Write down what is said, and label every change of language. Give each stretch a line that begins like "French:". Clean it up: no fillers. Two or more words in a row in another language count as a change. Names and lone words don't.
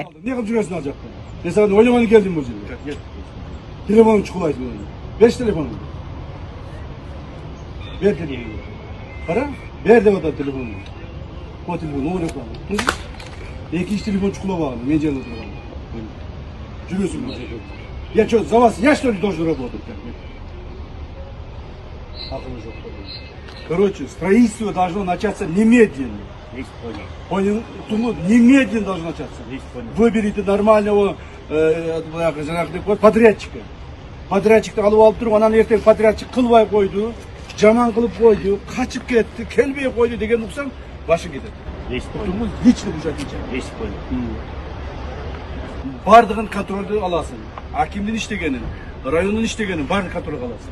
Kyrgyz: Эмне кылып жүрөсүң ал жакта? Мен сага ойлогону келдим бул жерге. Телефонун чукулайт. Беш телефонун. Бер телефонун. Кара, бер деп атат телефонун. О телефон ореп калды. Экинчи телефон чукулап алган, мен жанында турган. Жүрөсүң бул жерге.
Russian: Я что, за вас я что ли должен работать?
Kyrgyz: Акылы жок.
Russian: Короче, строительство должно начаться немедленно. Понял? Немедленно должно начаться. Выберите нормального подрядчика.
Kyrgyz: Подрядчикти алып алып туруп, анан эртең подрядчик кылбай койду, жаман кылып койду, качып кетти, келбей койду деген уксаң, башың кетет.
Russian: Лично уже отвечаю.
Kyrgyz: Бардыгын контролду аласың. Акимдин иштегенин, райондун иштегенин баарын контролго аласың.